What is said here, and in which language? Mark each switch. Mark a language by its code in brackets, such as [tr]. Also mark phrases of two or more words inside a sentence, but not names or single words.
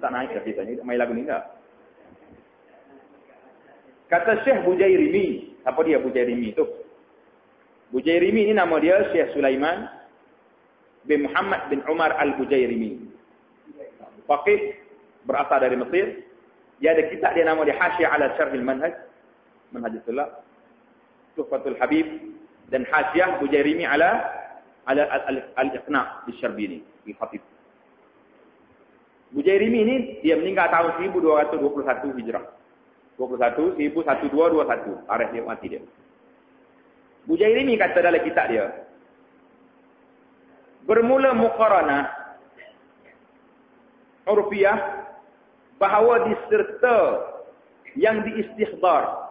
[ms] Tak naik dah kita ni. Main lagu ni tak? Kata Syekh Bujairimi. Siapa dia Bujairimi tu? Bujairimi ni nama dia Syekh Sulaiman bin Muhammad bin Umar al-Bujairimi. Faqih berasal dari Mesir. Dia ada kitab dia nama dia Hasyiah ala Syarhil Manhaj. Manhajus Salaf. Tuhfatul Habib dan Hasyiah Bujairimi ala al-Iqna' Bisyarbini di Khatib. Bujairimi ni dia meninggal tahun 1221 Hijrah. 1221 tarikh dia mati dia. Bujairimi kata dalam kitab dia, bermula [ar] muqaranah urfiyah [ms] bahawa diserta yang diistighdar.